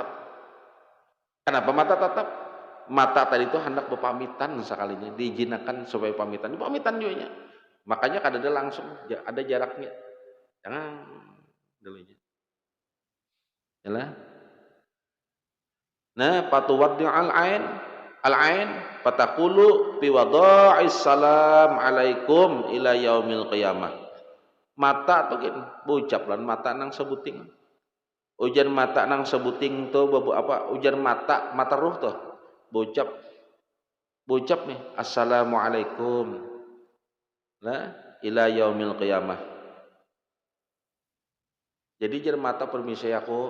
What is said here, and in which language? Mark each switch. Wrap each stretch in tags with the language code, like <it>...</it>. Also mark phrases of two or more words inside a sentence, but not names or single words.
<bjn>Kenapa mata tetap? Mata tadi itu hendak berpamitan sekalinya, diizinkan supaya pamitan. Pamitan juga. Makanya kada ada langsung, ada jaraknya. Jangan dulunya. Yalah.</bjn> <ar>Nah, فتودع عين العين فتقول في وداع السلام عليكم إلى يوم القيامة.</ar> <bjn>Mata tuh gini, bocap lan mata nang sebuting. Ujar mata nang sebuting tuh babu apa? Ujar mata, mata ruh tuh. Bocap. Bocap nih, assalamualaikum.</bjn> <ar>Nah, إلى يوم القيامة.</ar> <bjn>Jadi jar mata permisi aku.</bjn>